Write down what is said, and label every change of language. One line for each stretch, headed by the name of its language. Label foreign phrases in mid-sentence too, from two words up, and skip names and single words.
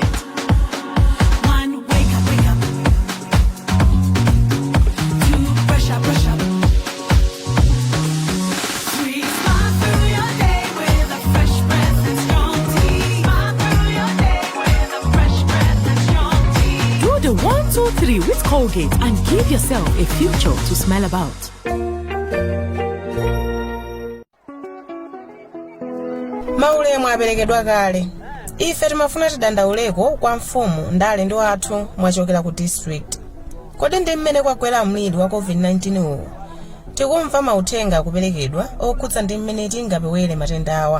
English: 1, wake up, wake up. 2, brush up, brush up. 3, smile through your day with a fresh breath and strong tea. Smile through your day with a fresh breath and strong tea. Do the 1, 2, 3 with Colgate and give yourself a future to smile about.
Nyanja: Maule mwaperekedwa kale. Ife timafuna tidandauleko kwa mfumu ndale ndo athu mwachokera ku district. Kodi ndi mmene kwagwera mliri wa COVID-19 uwu. Tikumva mauthenga kuperekedwa okhudza ndi mmene tingapewere matenda awa.